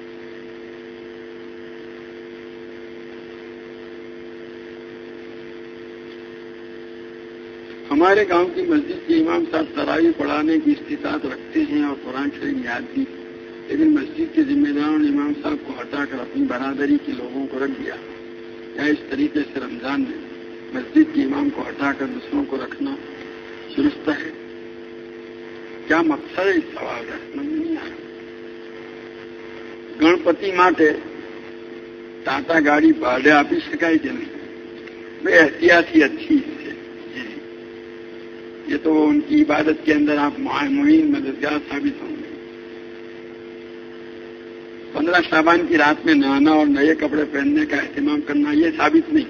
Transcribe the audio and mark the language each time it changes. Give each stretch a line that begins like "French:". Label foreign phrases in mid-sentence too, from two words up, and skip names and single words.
Urdu: ہمارے گاؤں کی مسجد کے امام صاحب تراویح پڑھانے کی استطاعت رکھتے ہیں اور قرآن شریف یاد بھی، لیکن مسجد کے ذمہ داروں نے امام صاحب کو ہٹا کر اپنی برادری کے لوگوں کو رکھ دیا۔ کیا اس طریقے سے رمضان میں مسجد کے امام کو ہٹا کر دوسروں کو رکھنا درست ہے؟ کیا مقصد ہے اس سوال کا؟ سمجھ نہیں آیا۔
Gujarati: گणपति માટે ટાટા ગાડી ભાડે આપી શકાય કે નહીં?
Urdu: بے احتیاطی اچھی ہے، یہ تو ان کی عبادت کے اندر آپ معین مددگار ثابت ہوں گے۔ 15 شعبان کی رات میں نہانا اور نئے کپڑے پہننے کا اہتمام کرنا یہ ثابت نہیں۔